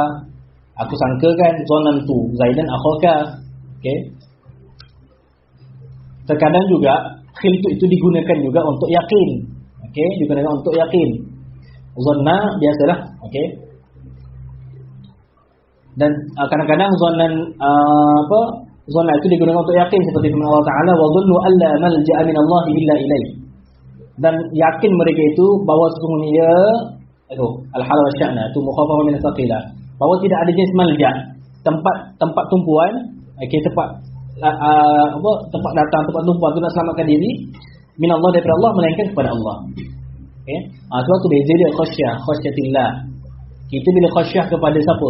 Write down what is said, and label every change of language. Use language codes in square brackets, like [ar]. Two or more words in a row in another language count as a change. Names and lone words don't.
[ms] Aku sangkakan [ar] ظننت زيدا أخاك. [ms] Okey. Terkadang juga khiltu itu digunakan juga untuk yakin. Okey, digunakan untuk yakin. Zanna biasalah, okey. Dan kadang-kadang zanna itu digunakan untuk yakin seperti firman Allah Taala [ar] وظنوا أن لا ملجأ من الله إلا إليه. [ms] Dan yakin mereka itu bahawa sesungguhnya [ar] الحال والشأن [ms] itu [ar] مخففة من الثقيلة. [ms] Bahawa tidak ada jenis malja, tempat tumpuan, okey, tempat datang, tempat tumpuan untuk nak selamatkan diri [ar] من الله [ms] daripada Allah melainkan kepada Allah. Okey. Sebab tu beza dia khasyatillah. Kita bila khasyah kepada siapa?